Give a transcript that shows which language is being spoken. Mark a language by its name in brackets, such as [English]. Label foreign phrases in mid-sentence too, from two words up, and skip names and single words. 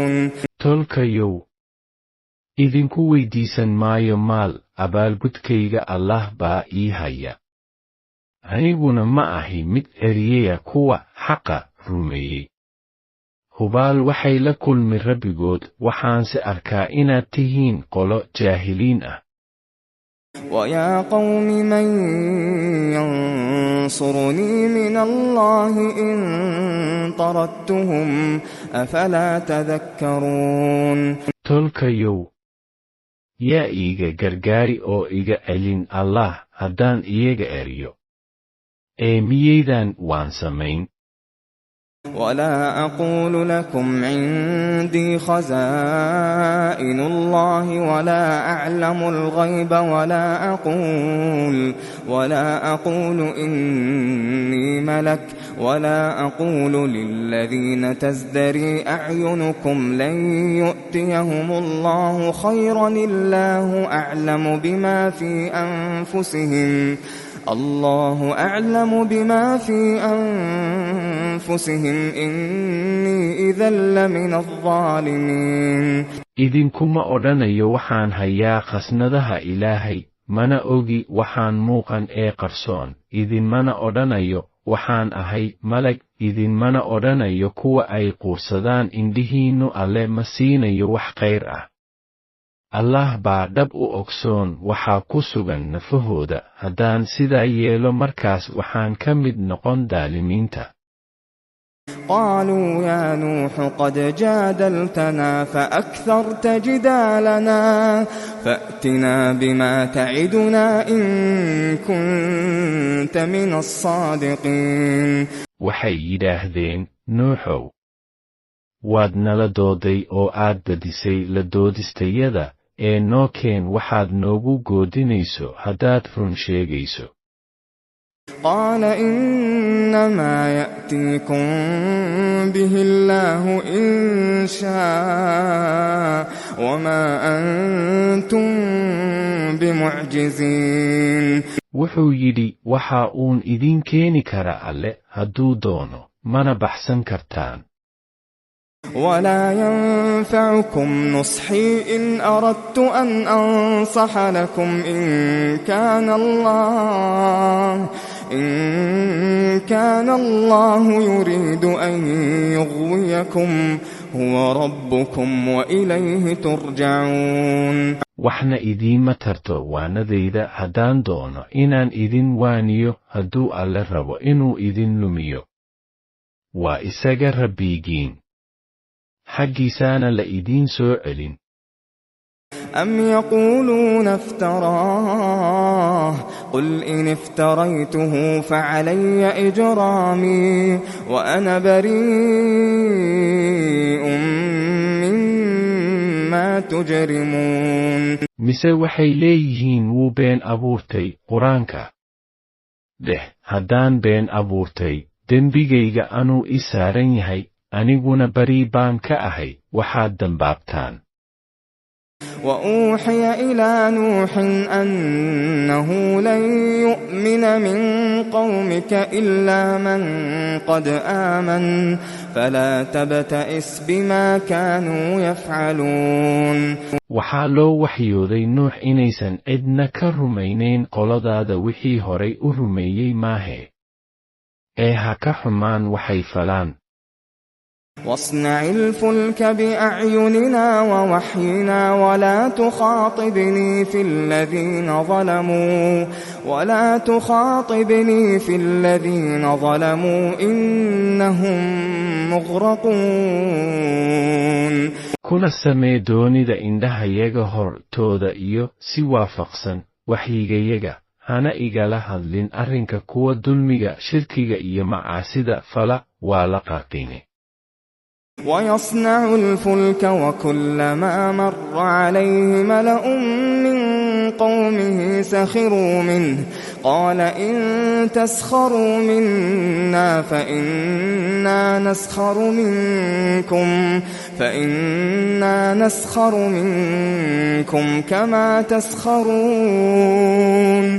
[Somali] tolkayow idinku weydiisan maayo maal abaalgudkayga Allah baa ii haya. Aniguna ma ahi mid eriyaya kuwa xaqa rumeeyey. Hubaal waxay la kulmi Rabbigood, waxaanse arkaa inaad tihiin qolo jaahiliin ah. [Arabic] ويا قوم من ينصرني من الله إن طردتهم أفلا تذكرون. [Somali] Tolkayow, yaa iiga gargaari oo iga celin Allah haddaan iyaga eriyo. Miyaydan waan samayn? [Arabic] ولا أقول لكم عندي خزائن الله ولا أعلم الغيب ولا أقول إني ملك ولا أقول للذين تزدري أعينكم لن يؤتيهم الله خيرا الله أعلم بما في أنفسهم إني إذا لمن الظالمين. [Somali] idinkuma odhanayo waxaan hayaa khasnadaha Ilaahay, mana ogi waxaan muuqan ee qarsoon. Idinmana odhanayo waxaan ahay malag, idinmana odhanayo kuwa ay quursadaan indhihiinnu Alle ma siinayo wax khayr ah. Allah baa dhab u ogsoon waxaa ku sugan nafahooda. Haddaan sidaa yeelo markaas waxaan ka mid noqon daalimiinta. [Arabic] قالوا يا نوح قد جادلتنا فأكثرت جدالنا فأتنا بما تعدنا إن كنت من الصادقين. [Somali] waxay yidhaahdeen, Nuuxow, waad nala dooday oo aad badisay la doodistayada, noo keen waxaad noogu goodinayso haddaad run sheegayso. [Arabic] قال إنما يأتيكم به الله إن شاء وما أنتم بمعجزين. [Somali] wuxuu yidhi, waxa uun idin keeni kara Alle hadduu doono, mana baxsan kartaan. [Arabic] ولا ينفعكم نصحي إن أردت أن أنصح لكم إن كان الله يريد أن يغويكم هو ربكم وإليه ترجعون. [Somali] waxna idiima tarto waanadayda haddaan doono inaan idin waaniyo hadduu Alle rabo inuu idin lumiyo. waa isaga Rabbigiin, xaggiisaana la idiin soo celin. [Arabic] أم يقولون افتراه قل إن افتريته فعلي إجرامي وأنا بريء مما تجرمون. [Somali] mise waxay leeyihiin wuu been abuurtay qur-aanka. haddaan been abuurtay, dembigayga anuu i saaran yahay, aniguna bari baan ka ahay waxaad dambaabtaan. [Arabic] وأوحي إلى نوح أنه لن يؤمن من قومك إلا من قد آمن فلا تبتئس بما كانوا يفعلون. [Somali] waxaa loo waxyooday Nuux inaysan cidna ka rumaynayn qoladaada wixii horay u rumeeyey maahe. ha ka xumaan waxay falaan. [Arabic] واصنع الفلك بأعيننا ووحينا ولا تخاطبني في الذين ظلموا إنهم مغرقون. [Somali] kuna samee doonida indhahayaga hortooda iyo si waafaqsan waxyigayaga, hana igala hadlin arrinka kuwa dulmiga, shirkiga iyo macaasida fala, waa la qaaqine. [Arabic] ويصنع الفلك وكلما مر عليه ملأ من قومه سخروا منه قال إن تسخروا منا فإنا نسخر منكم كما تسخرون.